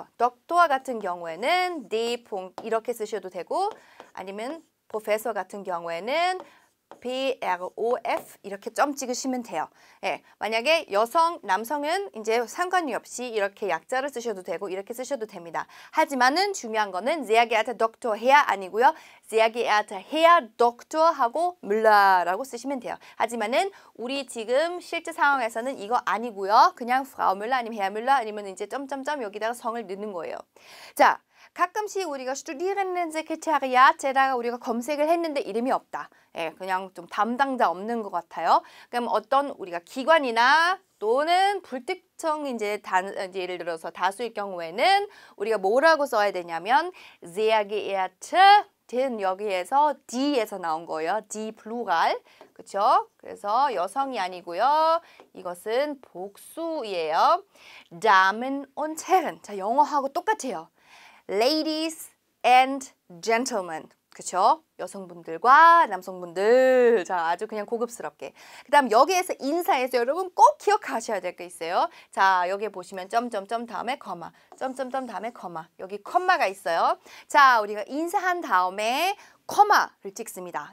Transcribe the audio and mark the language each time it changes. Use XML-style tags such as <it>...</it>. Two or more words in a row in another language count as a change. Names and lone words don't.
<ko>Doktor 같은 경우에는 D. 이렇게 쓰셔도 되고 아니면 Professor 같은 경우에는 PROF 이렇게 점 찍으시면 돼요. 예, 만약에 여성, 남성은 이제 상관이 없이 이렇게 약자를 쓰셔도 되고 이렇게 쓰셔도 됩니다. 하지만은 중요한 거는</ko> <de>sehr geehrter Dr. Herr</de> <ko>아니고요.</ko> <de>sehr geehrter Herr Doktor</de> <ko>하고 Müller라고 쓰시면 돼요. 하지만은 우리 지금 실제 상황에서는 이거 아니고요. 그냥</ko> <de>Frau Müller</de> <ko>아니면</ko> <de>Herr Müller</de> <ko>아니면 이제 점점점 여기다가 성을 넣는 거예요. 자, 가끔씩 우리가 Studierendensekretariat에다가 우리가 검색을 했는데 이름이 없다. 예, 그냥 좀 담당자 없는 것 같아요. 그럼 어떤 우리가 기관이나 또는 불특정 이제 예를 들어서 다수일 경우에는 우리가 뭐라고 써야 되냐면</ko> <de>sehr geehrte</de> <ko>여기에서 D에서 나온 거예요. D 플루랄. 그렇죠? 그래서 여성이 아니고요. 이것은 복수예요.</ko> <de>Damen und Herren.</de> <ko>자, 영어하고 똑같아요.</ko> <en>Ladies and gentlemen.</en> <ko>그쵸? 여성분들과 남성분들. 자, 아주 그냥 고급스럽게. 그 다음 여기에서 인사에서 여러분 꼭 기억하셔야 될 게 있어요. 자, 여기 보시면 점점점 다음에 커마. 점점점 다음에 커마. 여기 컴마가 있어요. 자, 우리가 인사한 다음에 커마를 찍습니다.</ko>